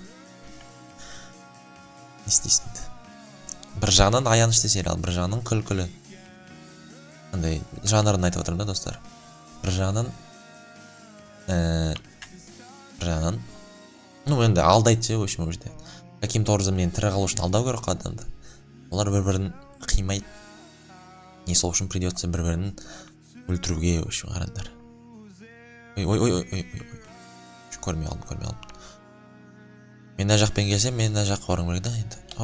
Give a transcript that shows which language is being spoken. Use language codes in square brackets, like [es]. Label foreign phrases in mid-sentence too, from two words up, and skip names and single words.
[kk] Не істейсің? Бір жағынан аянышты сериал, бір жағынан күлкілі. Андай жанрын айтып отырмын да, достар. Бір жағынан ну енді алдайды, [ru] в общем, жерде. Каким-то образом [kk] мен тірі қалу үшін алдау керек адамды. Олар бір-бірін қимайды. Не сол үшін придется бір-бірін өлтіруге, [ru] в общем, [kk] қарандар. Ой. Көрмей алдым. Мен мына жақпен келсем, мен мына жаққа барғым керек да енді.